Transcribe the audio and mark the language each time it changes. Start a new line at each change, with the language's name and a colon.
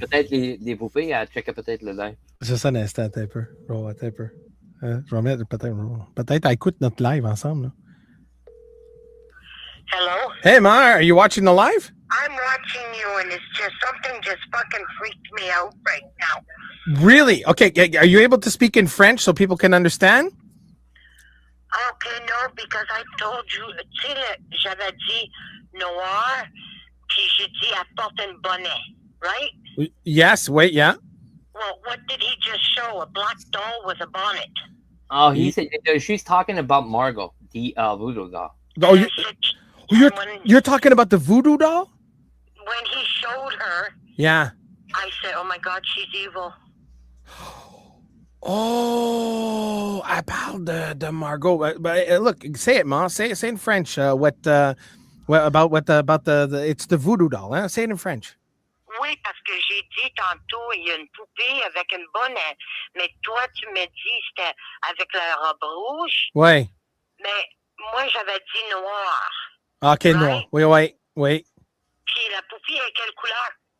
French: les poupées, elle checkait peut-être le live. C'est ça, un instant, un peu. Je vais mettre peut-être, elle écoute notre live ensemble. Là.
English: Hello? Hey, Mar, are you watching the live? I'm watching you, and it's just something just fucking freaked me out right now. Really? Okay, are you able to speak in French so people can understand? Okay, no, because I told you,
French: tu sais, j'avais dit noir, puis j'ai dit elle porte un bonnet, right?
English: Yes, wait, yeah. Well, what did he just show? A black doll with a bonnet. Oh, he said she's talking about Margot, the voodoo doll. Oh, you're talking about the voodoo doll? When he showed her, yeah, I said, "Oh my God, she's evil." Oh, I
French: parle de
English: Margot. Look, say it, Ma. Say in French. About the it's the voodoo doll. Hein? Say it in French.
French: Oui, parce que j'ai dit tantôt, il y a une poupée avec une bonnet. Mais toi, tu me dis c'était avec la robe rouge. Oui. Mais moi, j'avais dit noir.
English: OK, right?
French: Noir. Oui. Puis la poupée est quelle couleur?